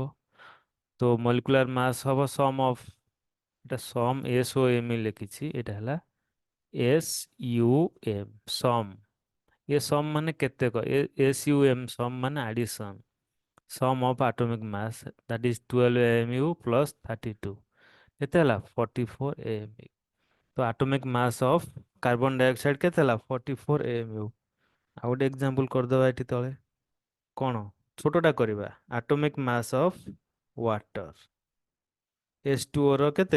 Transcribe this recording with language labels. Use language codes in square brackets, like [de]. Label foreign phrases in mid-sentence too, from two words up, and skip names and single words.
[or] ତ ମଲିକୁଲାର ମାସ୍ ହବ [en] sum of, [or] এটা ସମ୍ SOM ଲେଖିଛି, ଏଇଟା ହେଲା SUM ସମ୍। ଏ ସମ୍ ମାନେ କେତେକ, SUM ସମ୍ ମାନେ ଆଡିସନ୍। [en] sum of atomic mass that is 12 AMU plus 32 [or] କେତେ ହେଲା? [en] 44 AMU। ତ atomic mass of carbon dioxide [or] କେତେ ହେଲା? 44 AMU। ଆଉ ଗୋଟେ ଏକ୍ଜାମ୍ପଲ କରିଦେବା ଏଠି ତଳେ। କ'ଣ? ଛୋଟଟା କରିବା। [en] atomic mass of water, [or] H2O ର କେତେ?